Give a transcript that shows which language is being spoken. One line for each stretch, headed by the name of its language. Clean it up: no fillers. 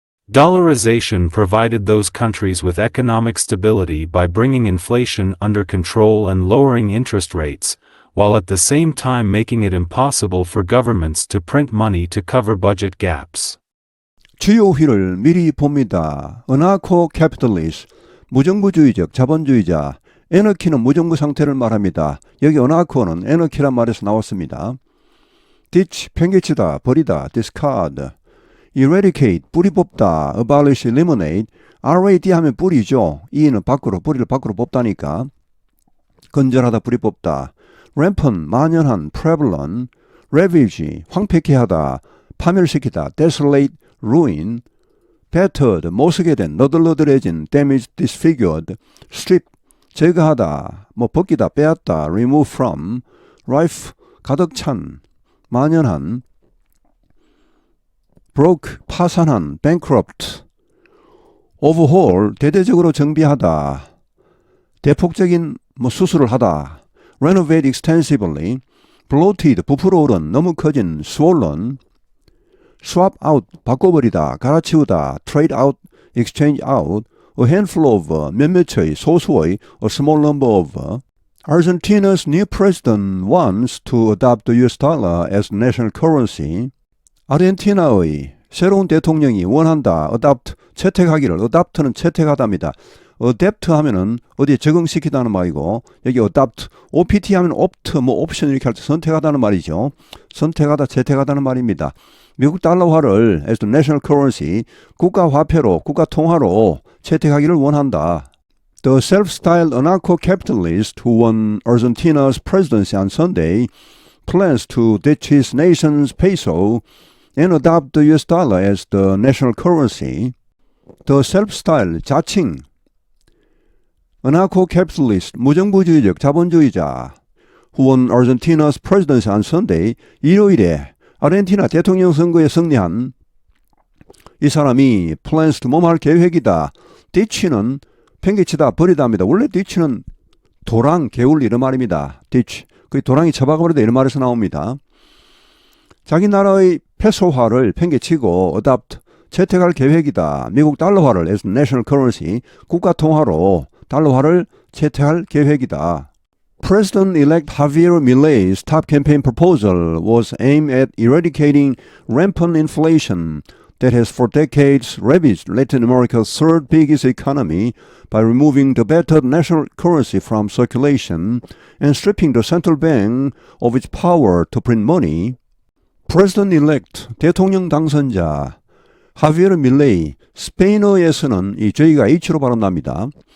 English: Dollarization provided those countries with economic stability by bringing inflation under control and lowering interest rates, while at the same time making it impossible for governments to print money to cover budget gaps.
Korean: 주요 휘를 미리 봅니다. anarcho-capitalist, 무정부주의적 자본주의자, 애너키는 무정부 상태를 말합니다. 여기 anarcho는 애너키란 말에서 나왔습니다. ditch, 팽개치다, 버리다, discard, eradicate, 뿌리 뽑다, abolish, eliminate, RAD 하면 뿌리죠. E는 밖으로, 뿌리를 밖으로 뽑다니까. 건절하다, 뿌리 뽑다. rampant, 만연한, prevalent, ravage, 황폐케 하다, 파멸시키다, desolate, ruin, battered, 못쓰게 된, 너덜너덜해진, damaged, disfigured, strip, 제거하다, 벗기다, 빼앗다, remove from, rife, 가득 찬, 만연한,
English: broke, 파산한, bankrupt, overhaul, 대대적으로 정비하다, 대폭적인 수술을 하다, renovate extensively, bloated, 부풀어 오른, 너무 커진, swollen, swap out, 바꿔버리다, 갈아치우다, trade out, exchange out, a handful of, 몇몇의, 소수의, a small number of. Argentina's new president wants to adopt the US dollar as national currency.
Korean: 아르헨티나의 새로운 대통령이 원한다, adopt, 채택하기를, adopt는 채택하다입니다. adapt 하면은 어디에 적응시키다는 말이고, 여기 adopt, opt 하면 opt, 옵션 이렇게 할 때 선택하다는 말이죠. 선택하다, 채택하다는 말입니다. 미국 달러화를
English: as the national currency,
Korean: 국가화폐로, 국가통화로 채택하기를 원한다.
English: The self-styled anarcho-capitalist who won Argentina's presidency on Sunday plans to ditch his nation's peso and adopt the US dollar as the national currency. The self-styled,
Korean: 자칭, anarcho-capitalist, 무정부주의적 자본주의자
English: who won Argentina's presidency on Sunday,
Korean: 일요일에 아르헨티나 대통령 선거에 승리한 이 사람이
English: plans to
Korean: 뭐할 계획이다. ditch는 팽개치다, 버리다 합니다. 원래 ditch는 도랑, 개울 이런 말입니다. ditch, 그 도랑이 처박아버리다 이런 말에서 나옵니다. 자기 나라의 페소화를 팽개치고 adopt, 채택할 계획이다. 미국 달러화를
English: as national currency,
Korean: 국가통화로 달러화를 채택할 계획이다.
English: President-elect Javier Milei's top campaign proposal was aimed at eradicating rampant inflation that has for decades ravaged Latin America's third biggest economy by removing the battered national currency from circulation and stripping the central bank of its power to print money, President-elect
Korean: 대통령 당선자 하비에르 밀레이, 스페인어에서는 이 저희가 H로 발음납니다.